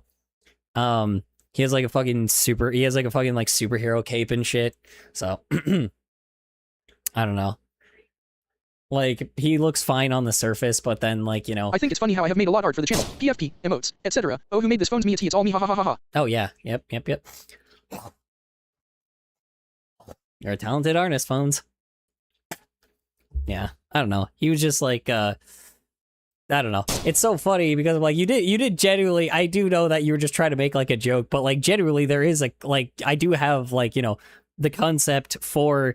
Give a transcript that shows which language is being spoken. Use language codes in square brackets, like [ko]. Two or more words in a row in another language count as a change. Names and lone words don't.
[en] He has like a fucking like superhero cape and shit. So I don't know. Like, he looks fine on the surface, but then, like, you know... I think it's funny how I have made a lot art for the channel. PFP, emotes, etc. Oh, who made this? Phones me, it's all me, ha ha ha ha ha. Oh, yeah. Yep. You're a talented artist, Phones. Yeah, I don't know. He was just like, I don't know. It's so funny because, like, you did genuinely... I do know that you were just trying to make, like, a joke, but, like, genuinely there is, like, I do have, like, you know, the concept for...